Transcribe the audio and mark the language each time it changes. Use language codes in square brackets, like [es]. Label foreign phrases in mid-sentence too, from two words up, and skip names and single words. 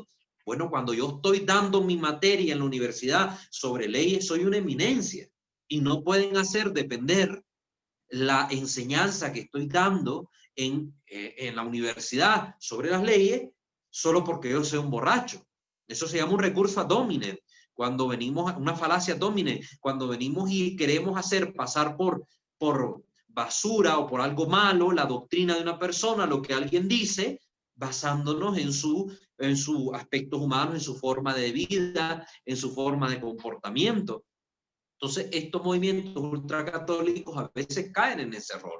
[es] Bueno, cuando yo estoy dando mi materia en la universidad sobre leyes, soy una eminencia y no pueden hacer depender la enseñanza que estoy dando en la universidad sobre las leyes solo porque yo soy un borracho. Eso se llama un recurso [la] ad hominem. [es] Cuando venimos, una falacia [la] ad hominem, [es] cuando venimos y queremos hacer pasar por basura o por algo malo la doctrina de una persona, lo que alguien dice, basándonos en sus aspectos humanos, en su forma de vida, en su forma de comportamiento. Entonces, estos movimientos ultracatólicos a veces caen en ese error.